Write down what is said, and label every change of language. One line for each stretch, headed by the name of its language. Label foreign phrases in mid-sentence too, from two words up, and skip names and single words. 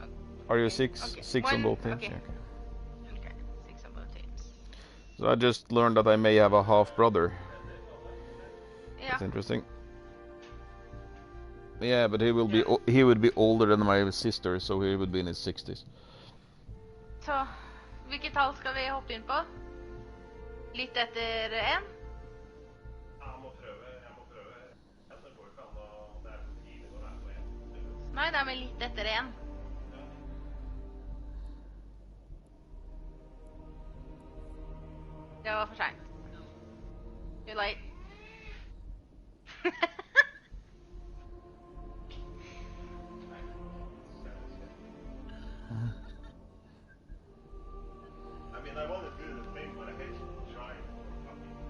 English: on both teams? Okay. Yeah, okay. So I just learned that I may have a half brother. Ja. That's interesting. Yeah, but he would be older than my sister, so he would be in his 60s.
Norwegian: Så hvilket tall skal vi hoppe inn på? Litt etter 1? Jeg må prøve. Det går ikke an å... Det er for tidlig når det er på 1. Nei, det er med litt etter 1. Det var for sent.
English: You're late. I mean, I want to do the thing, but I hate trying for fucking...